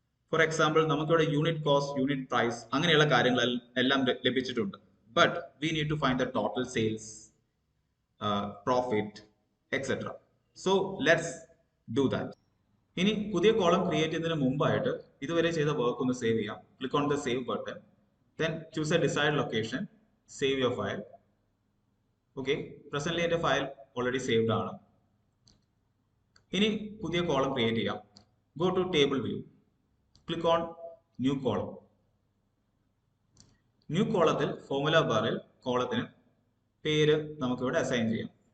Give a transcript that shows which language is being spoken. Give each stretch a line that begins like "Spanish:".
Malayalam: For example നമുക്കിവിടെ unit cost, unit price അങ്ങനെയുള്ള കാര്യങ്ങൾ എല്ലാം ലഭിച്ചിട്ടുണ്ട്.
English: But we need to find the total sales, profit, etcetera. So let's do that.
Malayalam: ഇനി പുതിയ കോളം ക്രിയേറ്റ് ചെയ്യുന്നതിന് മുമ്പായിട്ട് ഇതുവരെ ചെയ്ത വർക്ക് ഒന്ന് സേവ് ചെയ്യാം.
English: Click on the save button, then choose a desired location, save your file.
Malayalam: Okay, presently എൻ്റെ file already saved ആണ്. ഇനി പുതിയ കോളം ക്രിയേറ്റ് ചെയ്യാം.
English: Go to table view, click on new column.
Malayalam: New കോളത്തിൽ formula ബാറിൽ കോളത്തിന് പേര് നമുക്കിവിടെ അസൈൻ ചെയ്യാം.